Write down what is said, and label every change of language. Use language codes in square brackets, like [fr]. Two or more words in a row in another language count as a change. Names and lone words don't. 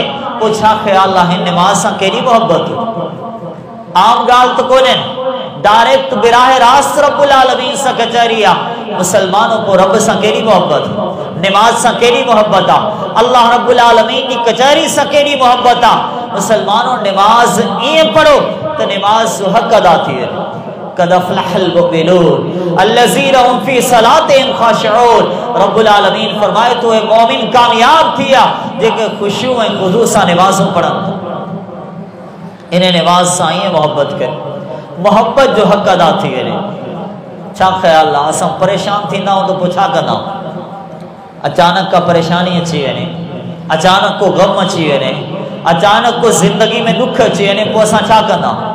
[sd] पोइ छा ख़्याल आहे निमाज़ सां केॾी मोहब्बत, आम ॻाल्हि त कोन्हे, डायरेक्ट बिराह रास्त [ar] رب العالمين [sd] सां कचहरी आहे। मुसलमानों को रब सां केॾी मोहब्बत, निमाज़ सां केॾी मोहब्बत आहे, [ar] الله رب العالمين [sd] जी कचहरी सां केॾी मोहब्बत आहे। मुसलमानों निमाज़ ईअं पढ़ो त निमाज़ जो हक़ अदा थी वञे। [ar] قد أفلح المؤمنون الذين هم في صلاتهم خاشعون, رب العالمين [sd] फरमाए थो हे मोमिन कामयाब थी विया जेके ख़ुशू ऐं ख़ुदू सां निमाज़ूं पढ़नि। इन निमाज़ सां ईअं मोहब्बत करे, मोहब्बत जो हक़ अदा थी वञे। छा ख़्याल आहे असां परेशान थींदा आहियूं त पोइ छा कंदा आहियूं, अचानक का परेशानी अची वञे, अचानक को गम अची वञे, अचानक को ज़िंदगी में दुख अची वञे, पोइ असां छा कंदा आहियूं।